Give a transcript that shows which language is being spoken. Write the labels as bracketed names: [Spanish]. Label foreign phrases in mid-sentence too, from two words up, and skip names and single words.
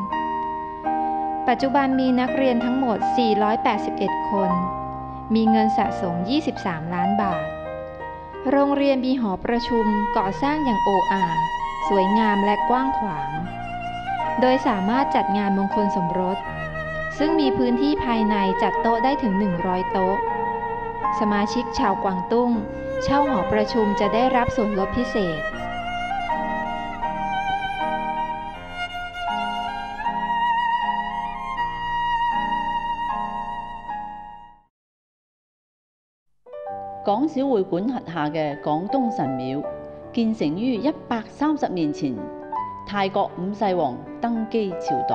[Thai] ปัจจุบันมีนักเรียนทั้งหมด 481 คน มีเงินสะสม 23 ล้านบาท โรงเรียนมีหอประชุมก่อสร้างอย่างโออาสวยงามและกว้างขวาง โดยสามารถจัดงานมงคลสมรส ซึ่งมีพื้นที่ภายในจัดโต๊ะได้ถึง 100 โต๊ะ สมาชิกชาวกวางตุ้งเช่าหอประชุมจะได้รับส่วนลดพิเศษ [Cantonese] 廣肇會館轄下嘅廣東神廟建成於130年前，泰國五世王登基朝代。